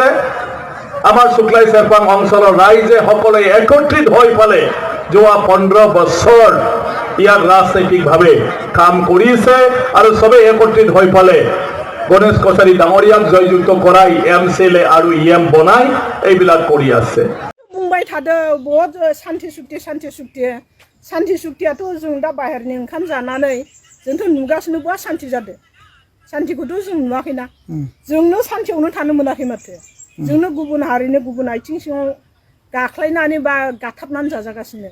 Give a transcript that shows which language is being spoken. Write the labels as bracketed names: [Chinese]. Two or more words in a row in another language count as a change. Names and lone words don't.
[Assamese] আমাৰ শুক্লাই চেৰপাং অঞ্চলৰ ৰাইজে সকলোৱে একত্ৰিত হৈ পেলাই যোৱা 15 বছৰ ইয়াত ৰাজনৈতিকভাৱে কাম কৰিছে আৰু সবে একত্ৰিত হৈ পেলাই গণেশ কছাৰী ডাঙৰীয়াক জয়যুক্ত কৰাই MCLA আৰু EM বনাই এইবিলাক কৰি আছে। [Bodo] बुंबाय थादों बहुत शान्ति सुक्तियाथ' जों दा बाहेरनि ओंखाम जानानै जोंथ' नुगासिनो बहा शान्ति जादों। शान्तिखौथ' जों नुवाखैना, जोंनो शान्तियावनो थानो मोनाखै माथो। जोंनो गुबुन हारिनो गुबुन आथिं सिङाव गाख्लायनानै बा गाथाबनानै जाजागासिनो।